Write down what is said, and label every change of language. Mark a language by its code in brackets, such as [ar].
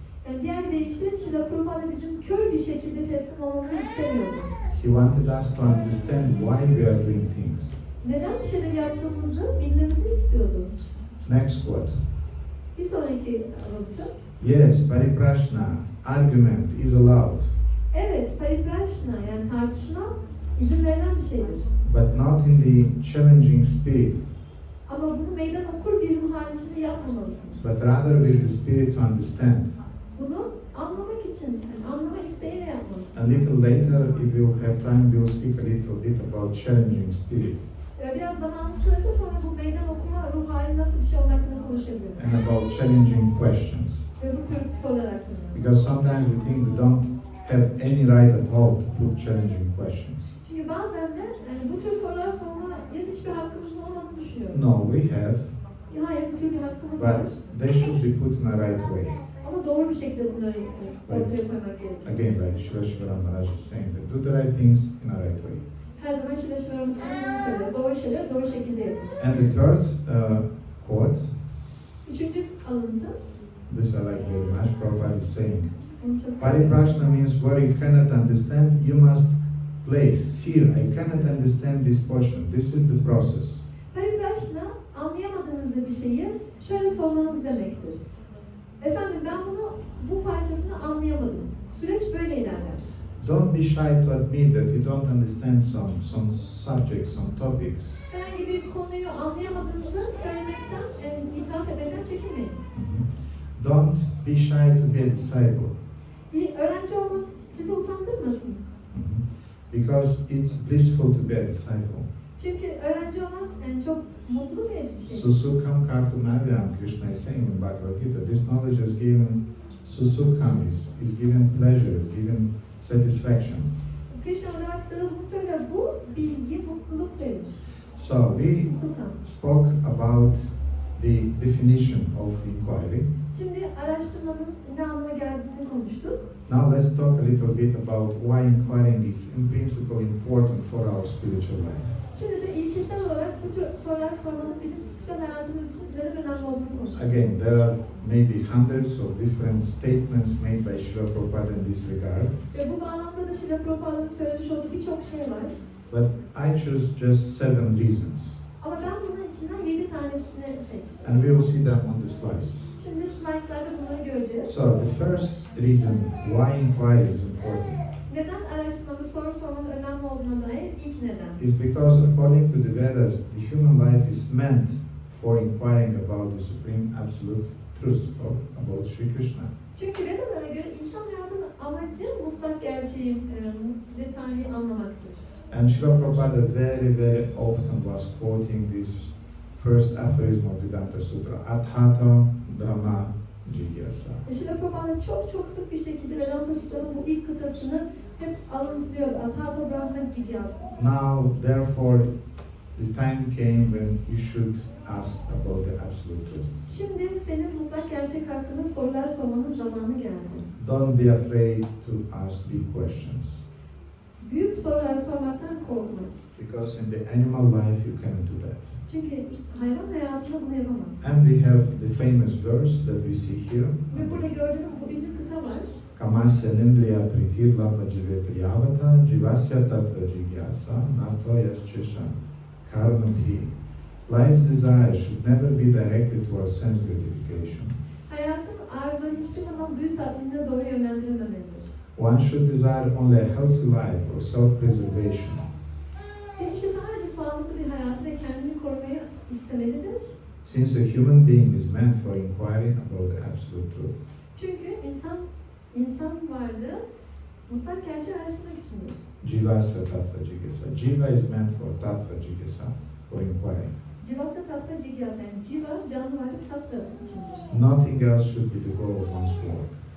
[tr] Yani diğer deyişle Srila Prabhupada bizim kör bir şekilde teslim olmamızı istemiyordu. [en] He wanted us to understand why we are doing things. [tr] Neden bir şeyler yaptığımızı bilmemizi istiyordu. [en] Next quote. [tr] Bir sonraki alıntı. [en] Yes, Pariprashna, argument is allowed, [tr] Evet, Pariprashna yani tartışma izin verilen bir şeydir. [en] but not in the challenging spirit, [tr] Ama bunu meydan okur bir ruh halinde içinde yapmamalısınız. [en] but rather with the spirit to understand. [tr] Bunu anlamak için, yani anlama isteğiyle yapmalısınız. [en] A little later, if we'll have time, we'll speak a little bit about challenging spirit [tr] Biraz zamanımız kalırsa sonra bu meydan okuma ruh hali nasıl bir şey olduğu hakkında konuşabiliriz. [en] and about challenging questions. [tr] Ve bu tür sorular hakkında. [en] Because sometimes we think we don't have any right at all to put challenging questions. [tr] Çünkü bazen de yani bu tür sorular sormaya hiçbir hakkımızın olmadığını düşünüyorum. [en] No, we have, [tr] Hayır, bu tür bir hakkımız var. [en] but they should be put in the right way. [tr] Ama doğru bir şekilde bunları ortaya koymak gerekiyor. [en] Again, like Shiva Shiva Maharaj is saying, that do the right things in the right way. [tr] Her zaman şileşmelerimiz bunu söylüyor. Doğru şeyleri doğru şekilde yapın. [en] And the third quote, [tr] Üçüncü alıntı. [en] this I like very much, Prabhupada is saying, [tr] Onu çok seviyorum. [en] Pariprashna means where you cannot understand, you must place. Here, I cannot understand this portion. This is the process. [tr] Pariprashna, anlayamadığınız bir şeyi şöyle sormanız demektir. Efendim ben bu parçasını anlayamadım. Süreç böyle ilerler. [en] Don't be shy to admit that you don't understand some subjects, some topics. [tr] Herhangi bir konuyu anlayamadığınızı söylemekten, itiraf etmekten çekinmeyin. [en] Don't be shy to be a disciple. [tr] Bir öğrenci olmak sizi utandırmasın. [en] Because it's blissful to be a disciple. [tr] Çünkü öğrenci olmak çok mutlu verici bir şey. [sa] Susukam kartunavyam, [en] Krishna is saying in Bhagavad Gita, this knowledge is given, susukam is given pleasure, is given satisfaction. [tr] Krishna Bhagavad bunu söylüyor. Bu bilgi mutluluk verir. [en] So we [sa] Susukam. [en] spoke about the definition of inquiry. [tr] Şimdi araştırmanın ne anlama geldiğini konuştuk. [en] Now let's talk a little bit about why inquiring is in principle important for our spiritual life. [tr] Şimdi de ilkesel olarak bu tür sorular sormanın bizim spiritüel hayatımız için neden önemli olduğunu konuştuk. [en] Again, there are maybe hundreds of different statements made by Srila Prabhupada in this regard, [tr] Ve bu bağlamda da Srila Prabhupāda'nın söylemiş olduğu birçok şey var. [en] but I choose just 7 reasons, [tr] Ama ben bunun içinden 7 tanesini seçtim. [en] and we will see them on the slides. [tr] Şimdi slaytlarda bunları göreceğiz. [en] So the first reason why inquiry is important [tr] Neden araştırmada soru sormanın önemli olduğuna dair ilk neden. [en] is because according to the Vedas, the human life is meant for inquiring about the supreme absolute truth or about Sri Krishna. [tr] Çünkü Vedalara göre insan hayatının amacı mutlak gerçeği ve Tanrı'yı anlamaktır. [en] And Srila Prabhupada very often was quoting this first aphorism of Vedanta Sutra, Athato Brahma Jigyasa. [tr] Srila Prabhupada çok sık bir şekilde Vedanta Sutra'nın bu ilk kıtasını hep alıntılıyordu. [sa] Athato Brahma Jigyasa. [en] Now, therefore, the time came when you should ask about the absolute truth. [tr] Şimdi senin mutlak gerçek hakkında sorular sormanın zamanı geldi. [en] Don't be afraid to ask big questions. [tr] Büyük sorular sormaktan korkma. [en] Because in the animal life you cannot do that. [tr] Çünkü hayvan hayatında bunu yapamaz. [en] And we have the famous verse that we see here. [tr] Ve burada gördüğünüz bu ünlü kıta var. [sa] Kamasya nindriya pritirlapa jivetriyavata jivasya tatra jigyasa nato yaschesha karnabhi. [en] Life's desire should never be directed towards sense gratification. [tr] Hayatın arzuları hiçbir zaman duyu tatminine doğru yönlendirilmemelidir. [en] One should desire only a healthy life or self-preservation. [tr] Bir kişi sadece sağlıklı bir hayatı ve kendini korumayı istemelidir. [en] Since a human being is meant for inquiry about the absolute truth. [tr] Çünkü insan varlığı mutlak gerçeği araştırmak içindir. [sa] Jivasya tattva jigyasa. [en] Jiva is meant for tattva jigyasa, for inquiry. [sa] Jivasya tattva jigyasa, [tr] yani jiva canlı varlık tattva içindir. [en] Nothing else should be the goal of one's work.